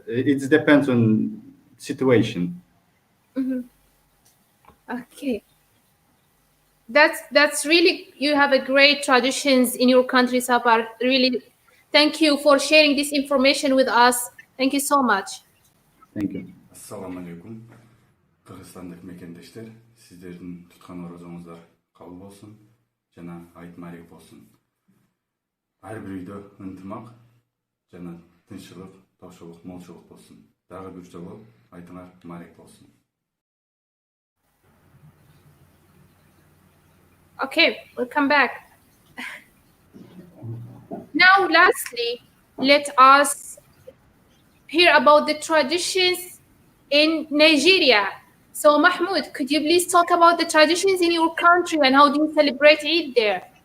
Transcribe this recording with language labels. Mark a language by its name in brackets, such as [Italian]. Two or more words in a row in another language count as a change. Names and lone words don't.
[English] It depends on situation. Okay. That's really you have a great traditions in your country, Sapar. Really, thank you for sharing this information with us. Thank you so much. Thank you. [Arabic] السلام عليكم. [Kyrgyz] Кыргызстандык мекендештер, сиздердин туткан орозоңуздар кабыл болсун жана айт маек болсун. Ар бир үйдө ынтымак жана тынччылык, топчулук, молчулук болсун. Дагы бир жолу айтыңар маек болсун. [English] Okay, we'll come back. Now, lastly, let us hear about the traditions in Nigeria. So, Mahmoud, could you please talk about the traditions in your country and how do you celebrate Eid there?